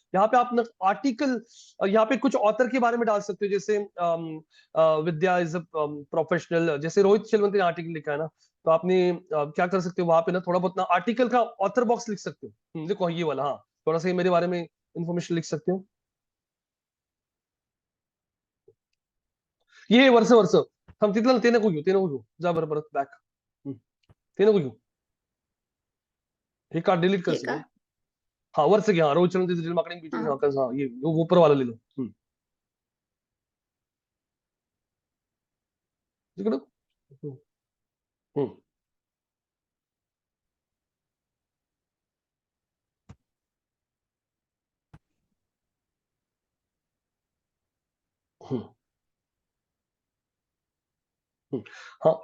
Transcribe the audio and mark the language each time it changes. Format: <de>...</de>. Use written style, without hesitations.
<hi>यहाँ पे आप ना आर्टिकल, यहाँ पे कुछ ऑथर के बारे में डाल सकते हो, जैसे</hi> <en>Vidya is a professional,</en> <hi>जैसे रोहित चिलवंती ने आर्टिकल लिखा है ना, तो आपने क्या कर सकते हो वहां पे ना, थोड़ा बहुत ना आर्टिकल का ऑथर बॉक्स लिख सकते हो। देखो ये वाला, हाँ, थोड़ा सा ये मेरे बारे में इंफॉर्मेशन लिख सकते हो।</hi> <mr>ये वर्ष वर्ष हम तिथलं ते नको घेऊ, ते नको घेऊ, जा बरं परत बॅक, ते नको घेऊ, हे कार्ड डिलीट कर हे सगळं। का? हाँ, वर्ष घ्या, हाँ, रोहित चलन डिजिटल मार्केटिंग B2B, हाँ</mr> <hi>हाँ हाँ, ये वो ऊपर वाला ले लो।</hi> <mr>तिकडं, हम्म, हम्म, हम्म, हाँ,</mr>